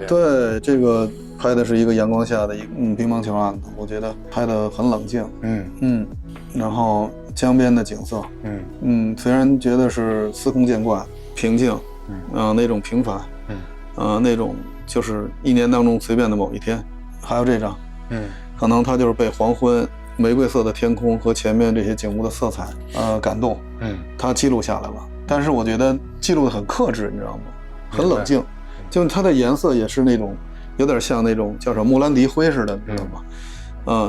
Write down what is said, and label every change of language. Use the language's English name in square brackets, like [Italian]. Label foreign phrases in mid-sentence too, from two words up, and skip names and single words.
[Chinese] 對，這個拍的是一個陽光下的乒乓球案子，我覺得拍得很冷靜。然後江邊的景色，虽然覺得是司空見慣、平靜，那種平凡，那種就是一年當中隨便的某一天。還有這張，可能它就是被黃昏玫瑰色的天空和前面這些景物的色彩感動，它記錄下來了。但是我覺得記錄的很克制，你知道嗎？很冷靜，就是它的顏色也是那種有點像那種叫什麼莫兰迪灰似的，你知道嗎？